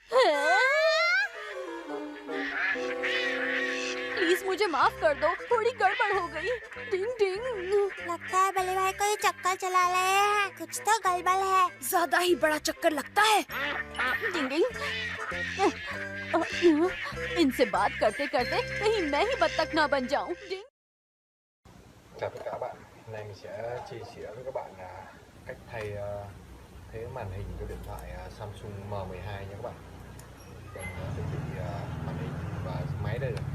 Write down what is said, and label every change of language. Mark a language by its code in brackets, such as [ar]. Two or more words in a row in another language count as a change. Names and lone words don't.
[hi] प्लीज मुझे माफ कर दो, थोड़ी गड़बड़ हो गई। डिंग डिंग। लगता है बड़े भाई को ये चक्कर चला रहे हैं। कुछ तो गड़बड़ है। ज्यादा ही बड़ा चक्कर लगता है। डिंग डिंग। इनसे बात करते करते कहीं मैं ही बत्तख ना बन जाऊं। डिंग। [vi] Chào tất cả các bạn, hôm nay mình sẽ chia sẻ với các bạn cách thay thế màn hình của điện thoại Samsung M12 nha các bạn. Cần chuẩn bị màn hình và máy đây rồi.